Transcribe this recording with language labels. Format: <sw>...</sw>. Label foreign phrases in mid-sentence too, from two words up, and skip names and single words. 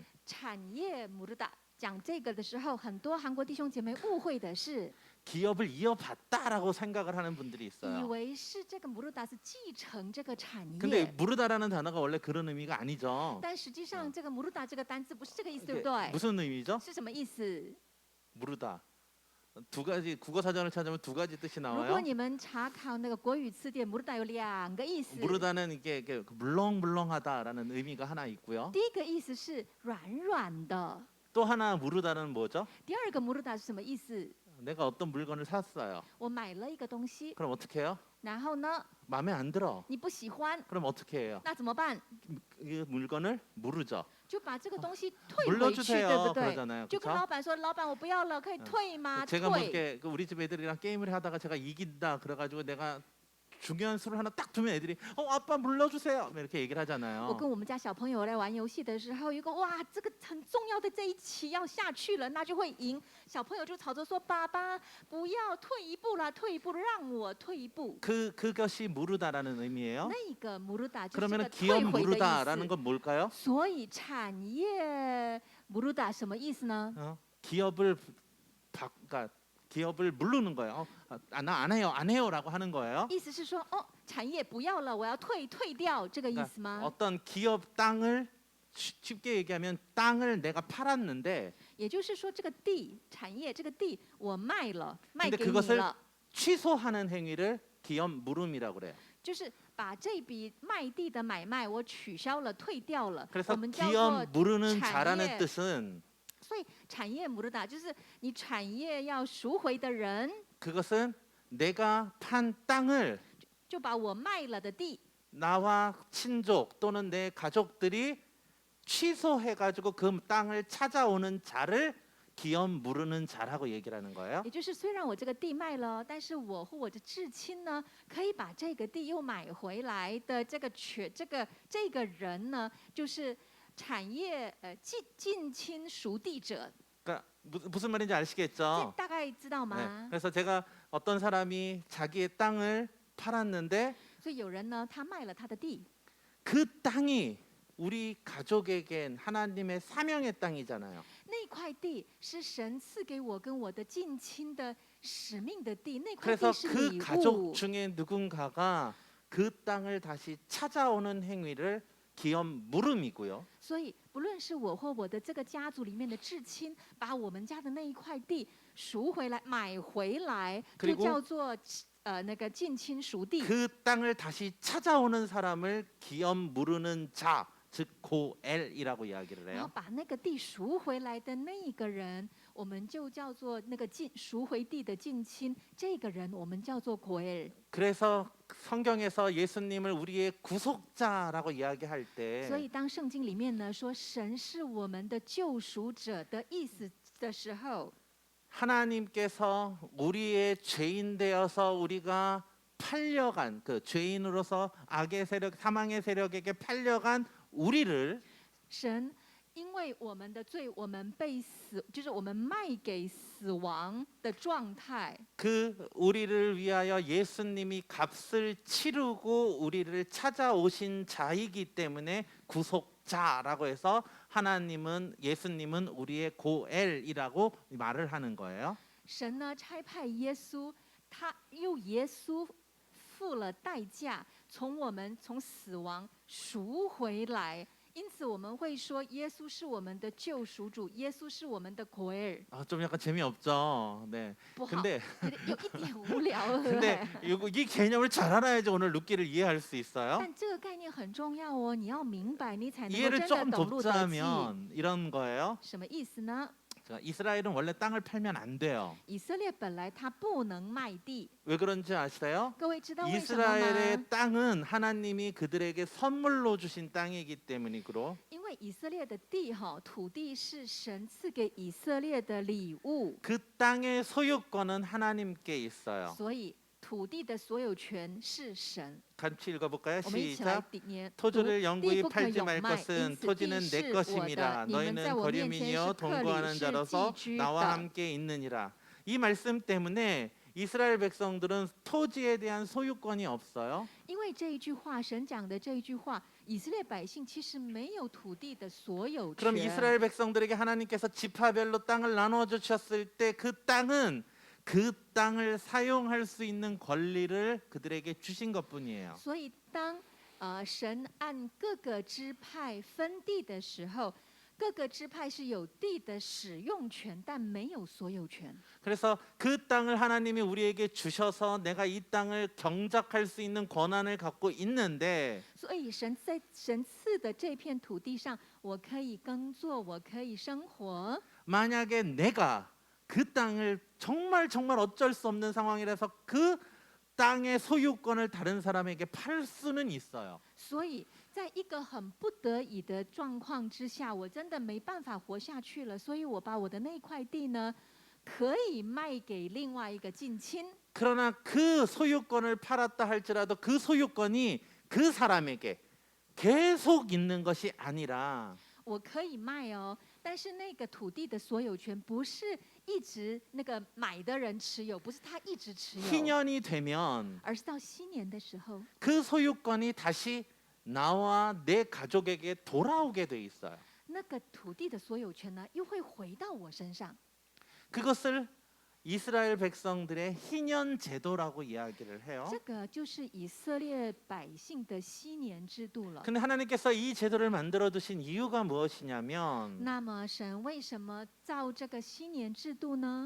<zh>产业 무르다讲这个的时候，很多韩国弟兄姐妹误会的是，</zh> <ko>기업을 이어받다라고 생각을 하는 분들이</ko> <zh>以</zh> <ko>있어요.</ko> <zh>为是这个 무르다是继承这个产</zh> <ko>근데</ko> <zh>业，</zh> <ko>무르다라는 단어가 원래 그런 의미가 아니죠.</ko> <zh>但实际上这个 무르다这个单字不是这个意思，</zh> <ko>이게</ko> <zh>对不对？</zh> <ko>무슨 의미죠?</ko> <zh>是什么意思？</zh> <ko>무르다. 두 가지 국어 사전을 찾으면 두 가지 뜻이</ko> <zh>如果</zh> <ko>나와요.</ko> <zh>你们查考那个国语词典，무르다有两个意思。</zh> <ko>무르다는 이게 물렁물렁하다라는 의미가 하나 있고요.</ko> <zh>第一个意思是软软的，</zh> <ko>또 하나 무르다는 뭐죠?</ko> <zh>第二个 무르다是什么意思？</zh> <ko>내가 어떤 물건을 샀어요.</ko> <zh>我买了一个东西，</zh> <ko>그럼 어떻게 해요?</ko> <zh>然后呢，</zh> <ko>마음에 안 들어.</ko> <zh>你不喜欢，</zh> <ko>그럼 어떻게 해요?</ko> <zh>那怎么办？</zh> <ko>이 물건을 무르죠.</ko> <zh>就把这个东西退回去，</zh> <ko>물러주세요</ko> <zh>对不对？</zh> <ko>그러잖아요.</ko> <zh>就跟</zh> <ko>그렇죠?</ko> <zh>老板说，老板我不要了，可以退吗？</zh> <ko>제가 뭐</ko> <zh>退。</zh> <ko>이렇게 우리 집 애들이랑 게임을 하다가 제가 이긴다 그래가지고 내가 중요한 수를 하나 딱 두면 애들이 아빠 물러주세요 이렇게 얘기를</ko> <zh>我</zh> <ko>하잖아요.</ko> <zh>跟我们家小朋友来玩游戏的时候，有个哇，这个很重要的这一棋要下去了，那就会赢。小朋友就吵着说：“爸爸，不要退一步啦，退一步，让我退一步。</zh> <ko>그것이 무르다라는 의미예요.</ko> <zh>那个 무르다 就是这</zh> <ko>그러면</ko> <zh>个</zh> <ko>기업</ko> <zh>退回的意</zh> <ko>무르다라는</ko> <zh>思。</zh> <ko>건 뭘까요?</ko> <zh>所以产业 무르다 什么意思呢？</zh> <ko>기업을 그러니까 기업을 무르는 거예요. 나 안 해요라고 하는 거예요.</ko> <zh>意思是说，哦，产业不要了，我要退掉，这个意</zh> <ko>그러니까</ko> <zh>思吗？</zh> <ko>어떤 기업 땅을 쉽게 얘기하면 땅을 내가 팔았는데</ko> <zh>也就是说，这个地产业这个地我卖了，卖</zh> <ko>근데</ko> <zh>给你</zh> <ko>그것을</ko> <zh>了，</zh> <ko>취소하는 행위를 기업 무름이라고 그래요.</ko> <zh>就是把这笔卖地的买卖我取消了，退掉了。</zh> <ko>그래서</ko> <zh>我们叫做</zh> <ko>기업 무르는</ko> <zh>产</zh> <ko>자라는</ko> <zh>业，</zh> <ko>뜻은</ko> <zh>所以产业 무르다 就是你产业要赎回的人，</zh> <ko>그것은 내가 판 땅을</ko> <zh>就把我卖了的地，</zh> <ko>나와 친족 또는 내 가족들이 취소해가지고 그 땅을 찾아오는 자를 기업 무르는 자라고 얘기를 하는 거예요.</ko> <zh>也就是虽然我这个地卖了，但是我和我的至亲呢，可以把这个地又买回来的这个人呢，就是产业近亲属地者，</zh> <ko>그러니까 무슨 말인지</ko> <zh>这</zh> <ko>아시겠죠?</ko> <zh>大概知道</zh> <ko>네.</ko> <zh>吗？</zh> <ko>그래서 제가 어떤 사람이 자기의 땅을 팔았는데</ko> <zh>所以有人呢，他卖了他的地，</zh> <ko>그 땅이 우리 가족에겐 하나님의 사명의 땅이잖아요.</ko> <zh>那块地是神赐给我跟我的近亲的使命的地，那块</zh> <ko>그래서</ko> <zh>地是</zh> <ko>그</ko> <zh>礼</zh> <ko>가족</ko> <zh>物。</zh> <ko>중에 누군가가 그 땅을 다시 찾아오는 행위를 기업 물음이고요.</ko> <zh>所以，不论是我或我的这个家族里面的至亲，把我们家的那一块地赎回来、买回来，就</zh> <ko>그리고</ko> <zh>叫做那个近亲赎地。</zh> <ko>그 땅을 다시 찾아오는 사람을 기업 물으는 자, 즉 고엘이라고 이야기를</ko> <zh>然后</zh> <ko>해요.</ko> <zh>把那个地赎回来的那一个人，我们就叫做那个赎回地的近亲。这个人我们叫做国尔。</zh> <ko>그래서 성경에서 예수님을 우리의 구속자라고 이야기할</ko> <zh>所</zh> <ko>때</ko> <zh>以，当圣经里面呢说神是我们的救赎者的意思的时候，</zh> <ko>하나님께서 우리의 죄인 되어서 우리가 팔려간 그 죄인으로서 악의 세력, 사망의 세력에게 팔려간 우리를</ko> <zh>神因为我们的罪，我们被死，就是我们卖给死亡的状态。</zh> <ko>그 우리를 위하여 예수님이 값을 치르고 우리를 찾아오신 자이기 때문에 구속자라고 해서 하나님은 예수님은 우리의 고엘이라고 말을 하는 거예요.</ko> <zh>神呢差派耶稣，他用耶稣付了代价，从死亡赎回来。因此我们会说，耶稣是我们的救赎主，耶稣是我们的国尔。</zh> <ko>좀 약간 재미없죠. 네.</ko> <zh>不好，</zh> <ko>근데</ko> <zh>有一点无聊，对不</zh> <ko>근데</ko> <zh>对？</zh> <ko>이 개념을 잘 알아야지 오늘 룻기를 이해할 수 있어요.</ko> <zh>但这个概念很重要哦，你要明白，你才能够</zh> <ko>이해를</ko> <zh>真的</zh> <ko>조금</ko> <zh>懂路得记。</zh> <ko>돕자면 이런 거예요.</ko> <zh>什么意思呢？</zh> <ko>자, 이스라엘은 원래 땅을 팔면 안 돼요.</ko> <zh>以色列本来他不能卖地，</zh> <ko>왜 그런지 아시나요?</ko> <zh>各位知道为什么吗？</zh> <ko>이스라엘의 땅은 하나님이 그들에게 선물로 주신 땅이기 때문이고</ko> <zh>因为以色列的地土地是神赐给以色列的礼物，</zh> <ko>그 땅의 소유권은 하나님께 있어요.</ko> <zh>所以土地的所有权是神。</zh> <ko>같이 읽어볼까요?</ko> <zh>我们一起来</zh> <ko>시작.</ko> <zh>念：</zh> <ko>토지를</ko> <zh>地</zh> <ko>영구히</ko> <zh>不可</zh> <ko>팔지</ko> <zh>永</zh> <ko>말</ko> <zh>卖，</zh> <ko>것은</ko> <zh>因此地</zh> <ko>토지는 내</ko> <zh>是我</zh> <ko>것임이라.</ko> <zh>的。你们在</zh> <ko>너희는</ko> <zh>我面前</zh> <ko>거류민이요</ko> <zh>是客旅，</zh> <ko>동거하는</ko> <zh>是</zh> <ko>자로서</ko> <zh>寄居</zh> <ko>나와</ko> <zh>的。</zh> <ko>함께 있느니라. 이 말씀 때문에 이스라엘 백성들은 토지에 대한 소유권이 없어요.</ko> <zh>因为这一句话，神讲的这一句话，以色列百姓其实没有土地的所有</zh> <ko>그럼</ko> <zh>权。</zh> <ko>이스라엘 백성들에게 하나님께서 지파별로 땅을 나눠 주셨을 때 그 땅은 그 땅을 사용할 수 있는 권리를 그들에게 주신 것뿐이에요.</ko> <zh>所以当神按各个支派分地的时候，各个支派是有地的使用权，但没有所有权。</zh> <ko>그래서 그 땅을 하나님이 우리에게 주셔서 내가 이 땅을 경작할 수 있는 권한을 갖고 있는데</ko> <zh>所以神在神赐的这片土地上，我可以耕作，我可以生活。</zh> <ko>만약에 내가 그 땅을 정말 어쩔 수 없는 상황이라서 그 땅의 소유권을 다른 사람에게 팔 수는 있어요.</ko> <zh>所以在一个很不得已的状况之下，我真的没办法活下去了，所以我把我的那块地呢，可以卖给另外一个近亲。</zh> <ko>그러나 그 소유권을 팔았다 할지라도 그 소유권이 그 사람에게 계속 있는 것이 아니라</ko> <zh>我可以卖哦，但是那个土地的所有权不是一直那个买的人持有，不是他一直持有，</zh> <ko>희년이 되면</ko> <zh>而是到新年的时候，</zh> <ko>그 소유권이 다시 나와 내 가족에게 돌아오게 돼 있어요.</ko> <zh>那个土地的所有权呢，又会回到我身上。</zh> <ko>그것을 이스라엘 백성들의 희년 제도라고 이야기를 해요.</ko> <zh>这个就是以色列百姓的禧年制度了。</zh> <ko>근데 하나님께서 이 제도를 만들어 두신 이유가 무엇이냐면</ko> <zh>那么神为什么造这个禧年制度呢？</zh>